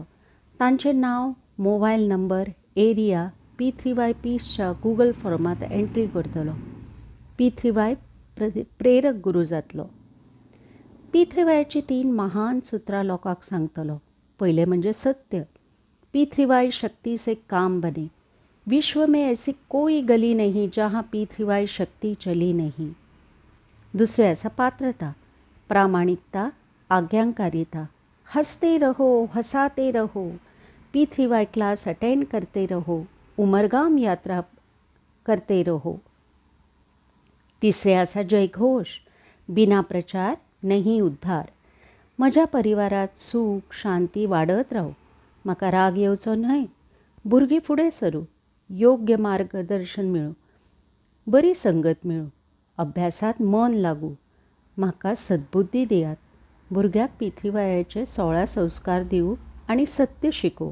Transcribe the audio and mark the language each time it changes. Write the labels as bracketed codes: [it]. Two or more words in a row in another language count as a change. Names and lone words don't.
[kok] तांचें नांव, मोबायल नंबर, एरिया पी3वाय पीसच्या गूगल फॉर्मांत एंट्री करतलो. पी3वाय प्रेरक गुरू जातलो. पी3वायची 3 महान सुत्रां लोकांक सांगतलो. पयलें म्हणजे सत्य. [hi] पी3वाय शक्ती से काम बने. विश्व में ऐसी कोई गली नहीं जहाँ पी3वाय शक्ती चली नहीं. [kok] दुसरें आसा पात्रता, प्रामाणिकता, आज्ञाकारिता. [hi] हंसते रहो, हंसाते रहो. पी3वाय क्लास अटेंड करते रहो. उमरगाम यात्रा करते रहो. [kok] तिसरें आसा जयघोष, [hi] बिना प्रचार नहीं उद्धार. [kok] म्हज्या परिवारात सूख शांती वाडत राव. म्हाका राग येवचो न्हय. भुरगीं फुडें सरूं. योग्य मार्गदर्शन मेळूं. बरी संगत मेळू, अभ्यासात मन लागू, म्हाका सद्बुद्धी दियात, भुरग्याक पितृवायाचे 16 संस्कार दिवू आणि सत्य शिकोव.